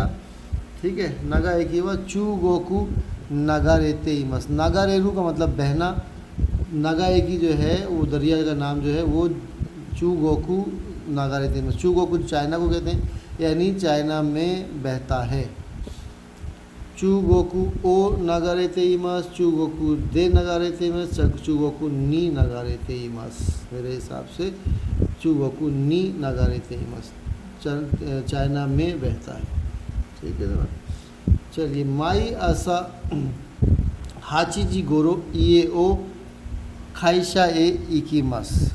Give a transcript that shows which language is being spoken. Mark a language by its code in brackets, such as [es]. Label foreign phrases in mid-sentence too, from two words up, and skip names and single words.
[hi] ठीक है, [ja] ながえきは 中国 流れています. [hi] नागारेरू का मतलब बहना, नागा एकी जो है वो दरिया का नाम जो है वो [ja] 中国 流れています. 中国 [hi] चाइना को कहते हैं, यानी चाइना में बहता है। [ja] 中国を流れています、中国で流れています、中国に流れています. [hi] मेरे हिसाब से [ja] 中国に流れています, [hi] चाइना में बहता है। ठीक है ना, चलिए। [ja] 毎朝八時ごろ会社へ行きます.